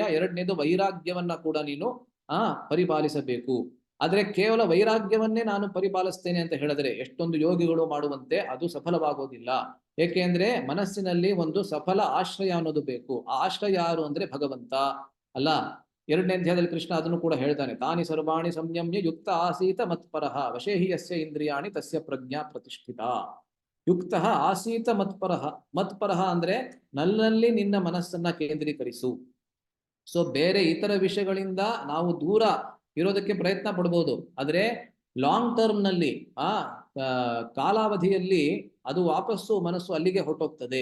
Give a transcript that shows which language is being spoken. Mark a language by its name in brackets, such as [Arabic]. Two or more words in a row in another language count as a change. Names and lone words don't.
[Kannada] 2ನೇದು ವೈರಾಗ್ಯವನ್ನ ಕೂಡ ನೀನು ಪರಿಪಾಲಿಸಬೇಕು. ಆದ್ರೆ ಕೇವಲ ವೈರಾಗ್ಯವನ್ನೇ ನಾನು ಪರಿಪಾಲಿಸ್ತೇನೆ ಅಂತ ಹೇಳಿದ್ರೆ ಎಷ್ಟೊಂದು ಯೋಗಿಗಳು ಮಾಡುವಂತೆ ಅದು ಸಫಲವಾಗೋದಿಲ್ಲ. ಏಕೆಂದ್ರೆ ಮನಸ್ಸಿನಲ್ಲಿ ಒಂದು ಸಫಲ ಆಶ್ರಯ ಅನ್ನೋದು ಬೇಕು. ಆ ಆಶ್ರಯ ಯಾರು ಅಂದ್ರೆ ಭಗವಂತ ಅಲ್ಲ. 2ನೇ ಅಧ್ಯಾಯದಲ್ಲಿ ಕೃಷ್ಣ ಅದನ್ನು ಕೂಡ ಹೇಳ್ತಾನೆ, [Sanskrit] तानि सर्वाणि संयम्य युक्त आसीत मत्परः वशेहि यस्य इन्द्रियाणि तस्य प्रज्ञा प्रतिष्ठित. युक्त आसीत मत्परः. [Kannada] ಮತ್ಪರಃ ಅಂದ್ರೆ ನನ್ನಲ್ಲಿ ನಿನ್ನ ಮನಸ್ಸನ್ನ ಕೇಂದ್ರೀಕರಿಸು. ಸೊ ಬೇರೆ ಇತರ ವಿಷಯಗಳಿಂದ ನಾವು ದೂರ ಇರೋದಕ್ಕೆ ಪ್ರಯತ್ನ ಪಡ್ಬೋದು, ಆದ್ರೆ [English] long term [Kannada] ನಲ್ಲಿ ಕಾಲಾವಧಿಯಲ್ಲಿ ಅದು ವಾಪಸ್ಸು ಮನಸ್ಸು ಅಲ್ಲಿಗೆ ಹೊರಟೋಗ್ತದೆ.